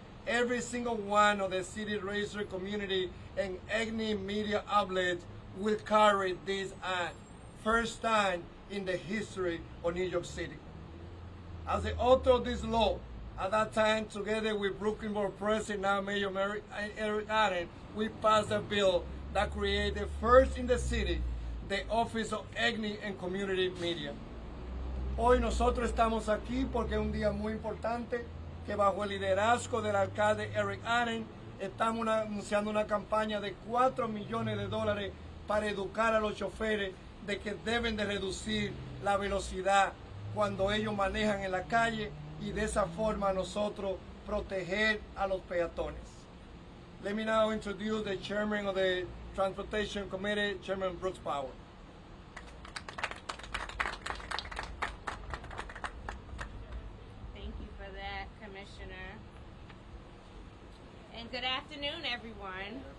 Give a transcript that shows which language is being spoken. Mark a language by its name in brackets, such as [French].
[English] Every single one of the city registered community and ethnic media outlets will carry this ad, first time in the history of New York City. As the author of this law, at that time, together with Brooklyn Board President, now Mayor Eric Adams, we passed a bill that created first in the city the Office of Ethnic and Community Media. [Spanish] Hoy nosotros estamos aquí porque es un día muy importante que bajo el liderazgo del alcalde Eric Adams estamos anunciando una campaña de $4 millones para educar a los choferes de que deben de reducir la velocidad cuando ellos manejan en la calle y de esa forma nosotros proteger a los peatones. [English] Let me now introduce the chairman of the Transportation Committee, Chairman Brooks Power. Thank you for that, Commissioner. And good afternoon, everyone.